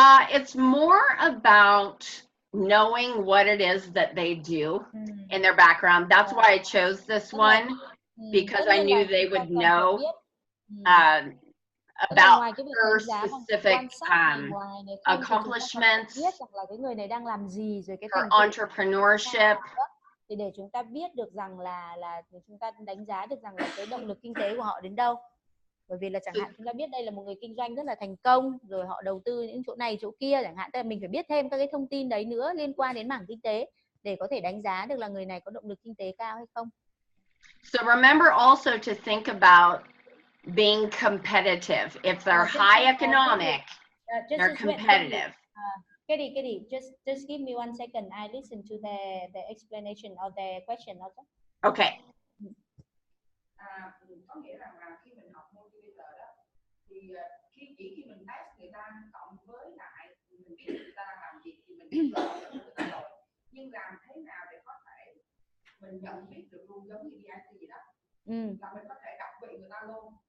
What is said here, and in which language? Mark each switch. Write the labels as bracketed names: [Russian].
[English] It's more about knowing what it is that they do in their background. That's why I chose this one, because I knew they would know about her specific accomplishments, [Vietnamese] biết rằng là cái người này đang làm gì, rồi cái [English] her entrepreneurship. [Vietnamese] Thì để chúng ta biết được rằng là chúng ta đánh giá được rằng là cái động lực kinh tế của họ đến đâu. Bởi vì là chẳng hạn chúng ta biết đây là một người kinh doanh rất là thành công, rồi họ đầu tư những chỗ này chỗ kia chẳng hạn, tức là mình phải biết thêm các cái thông tin đấy nữa liên quan đến mảng kinh tế để có thể đánh giá được là người này có động lực kinh tế cao hay không. [English] So remember also to think about being competitive. If they're high economic, they're competitive. Kitty, just give me 1 second. I listen to the explanation of the question also. Okay. [Vietnamese] Có nghĩa rằng là khi mình học motivator đó thì khi mình test người ta cộng với lại mình biết người ta đang làm gì thì mình biết người ta rồi. Nhưng làm thế nào để có thể mình nhận biết được luôn, giống như DIC gì đó, là mình có thể đọc vị người ta luôn.